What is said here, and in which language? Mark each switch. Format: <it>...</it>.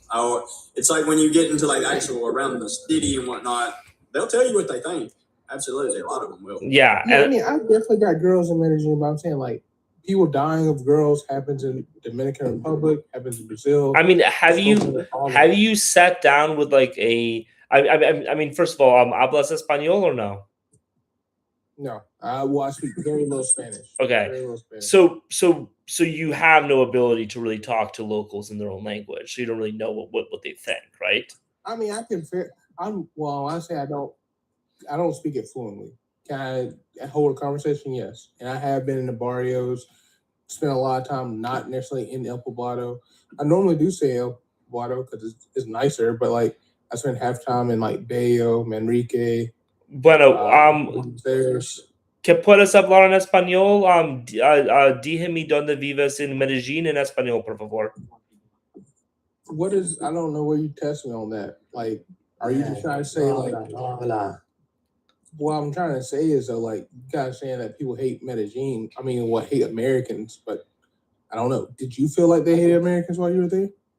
<en>Oh, it's like when you get into like actual around the city and whatnot, they'll tell you what they think. Absolutely, a lot of them will. Yeah, I mean, I definitely got girls in Medellin, but I'm saying like people dying of girls happens in Dominican Republic, happens in Brazil. I mean, have you sat down with like a? I mean, first of all,</en> <es>¿hablas español</es> <en>or no? No, I speak very little Spanish. Okay, very little Spanish. So you have no ability to really talk to locals in their own language, so you don't really know what they think, right? I mean, I say I don't speak it fluently. Can I hold a conversation? Yes, and I have been in the barrios. Spent a lot of time not necessarily in El Poblado. I normally do say El Poblado because it's nicer, but like I spent half time in like Bello, Manrique.</en> <es>Bueno, ¿qué puedes hablar en español? Dígame dónde vives en Medellín en español, por favor.</es> <en>What is? I don't know where you test me on that. Like, are you just trying to say like? What I'm trying to say is though, like, you guys saying that people hate Medellin. I mean, hate Americans, but I don't know. Did you feel like they hated Americans while you were there?</en>